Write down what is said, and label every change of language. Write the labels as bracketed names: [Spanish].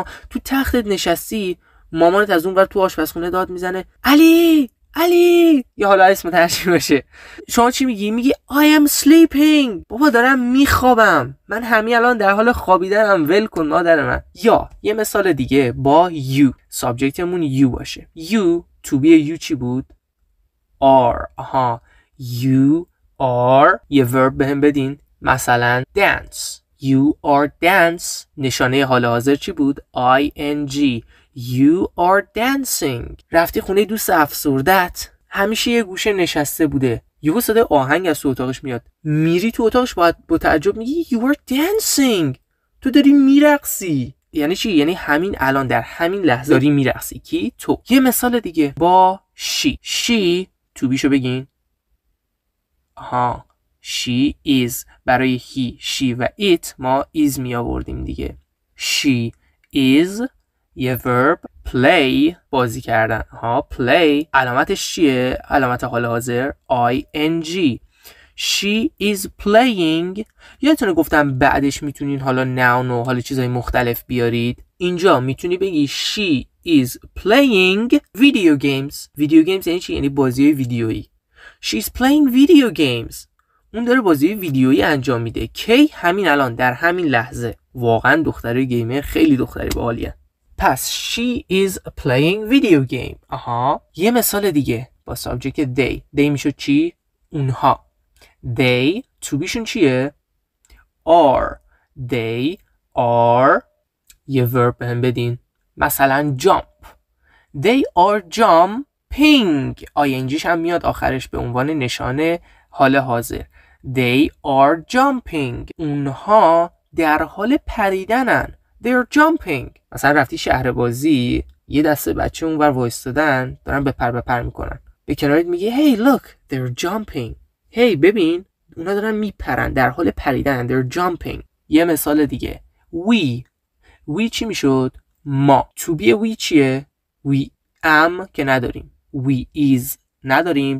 [Persian] تو تختت نشستی، مامانت از اون ور تو آشپزخونه داد میزنه علی یا حالا اسم ترجمه باشه. شما چی میگی؟ میگی [English] I am sleeping. [Persian] بابا دارم میخوابم، من همین الان در حال خوابیدنم، ول کن مادر من. یا یه مثال دیگه با you. سابجکتمون you باشه. [English] you to be you [Persian] چی بود؟ are. [English] you are [Persian] یه verb بهم بدین. مثلا dance. [English] you are dance. [Persian] نشانه حال حاضر چی بود؟ ing. [English] You are dancing. [Persian] رفتی خونه دوست افسردت، همیشه یه گوشه نشسته بوده، یهو صدای آهنگ از تو اتاقش میاد، میری تو اتاقش با تعجب میگی [English] You are dancing. [Persian] تو داری میرقصی. یعنی چی؟ یعنی همین الان در همین لحظه داری میرقصی. کی؟ تو. یه مثال دیگه با she تو بیشو بگین. [English] she is. [Persian] برای he, she و it ما is می آوردیم دیگه. she is یه verb. play بازی کردن. play علامتش چیه؟ علامت حال حاضر ing. [English] she is playing. [Persian] یادتونه گفتم بعدش میتونین حالا noun و حالا چیزای مختلف بیارید. اینجا میتونی بگی [English] she is playing video games. [Persian] video games یعنی چی؟ یعنی بازی ویدیویی. [English] she is playing video games. [Persian] اون داره بازی ویدیویی انجام میده. کی؟ همین الان در همین لحظه. واقعا دختره گیمر خیلی دختری باحالیه. پس [English] she is playing video game. [Persian] یه مثال دیگه با سابجکت they. they میشه چی؟ اونها. they to بیشون چیه؟ are. they are یه verb بهم بدین. مثلا jump. [English] they are jumping. [Persian] ingش هم میاد آخرش به عنوان نشانه حال حاضر. [English] they are jumping. [Persian] اونها در حال پریدنن. they are jumping. مثلا رفتی شهر بازی، یه دسته بچه اونور وایستادن دارن بپر میکنن، به کنارت میگه [English] hey look they're jumping. [Persian] hey ببین اونا دارن میپرن، در حال پریدن. [English] they're jumping. [Persian] یه مثال دیگه we چی میشد؟ ما. to be we چیه؟ [English] we am [Persian] که نداریم. [English] we is [Persian] نداریم.